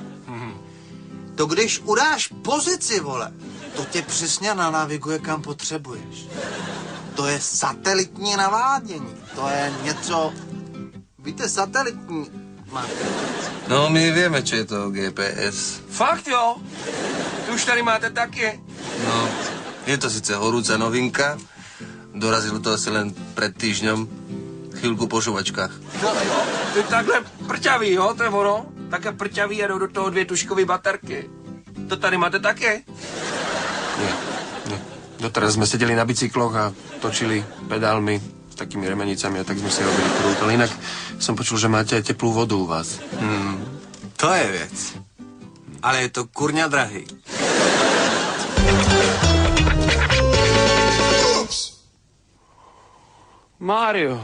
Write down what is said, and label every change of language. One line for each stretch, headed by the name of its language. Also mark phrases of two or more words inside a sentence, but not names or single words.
Czech: To když udáš pozici, vole, to tě přesně nanaviguje, kam potřebuješ. To je satelitní navádění. To je něco... Víte, satelitní...
Slovak: No, my vieme, čo je to GPS.
Czech: Fakt, jo? Ty už tady máte taky.
Slovak: No, je to síce horúca novinka. Dorazilo to asi len pred týždňom. Chvíľku po šovačkách.
Czech: No jo, ty takhle prťavý, jo, to je ono. Také prťavý a jdou do toho 2 tuškové baterky. To tady máte také?
Slovak: Nie. Doteraz sme sedeli na bicykloch a točili pedálmi s takými remenicami a tak sme si robili prúd. Ale inak som počul, že máte aj teplú vodu u vás.
Czech: To je věc. Ale je to kurňa drahý. Mário.